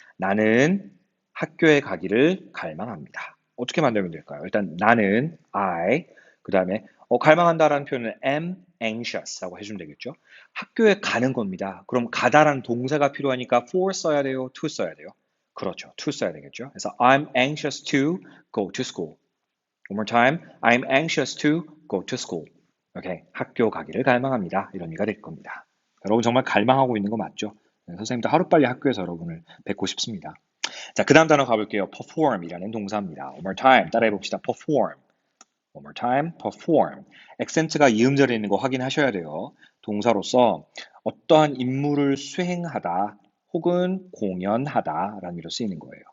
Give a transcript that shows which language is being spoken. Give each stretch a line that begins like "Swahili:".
Korean: 나는 학교에 가기를 갈망합니다. 어떻게 만들면 될까요? 일단 나는 I 그 다음에 갈망한다라는 표현은
English: am anxious
Korean: 라고 해주면 되겠죠. 학교에 가는 겁니다. 그럼 가다라는 동사가 필요하니까 for 써야 돼요, to 써야 돼요. 그렇죠, to 써야 되겠죠. 그래서
English: I'm anxious to go to school. One more time. I'm anxious to go to school.
Korean: 오케이. 학교 가기를 갈망합니다. 이런 의미가 될 겁니다. 여러분 정말 갈망하고 있는 거 맞죠? 네, 선생님도 하루빨리 학교에서 여러분을 뵙고 싶습니다. 자, 그 다음 단어 가볼게요. perform이라는 동사입니다.
English: One more time.
Korean: 따라해 봅시다.
English: perform. One more time. perform.
Korean: 액센트가 이음절에 있는 거 확인하셔야 돼요. 동사로서 어떠한 임무를 수행하다 혹은 공연하다라는 의미로 쓰이는 거예요.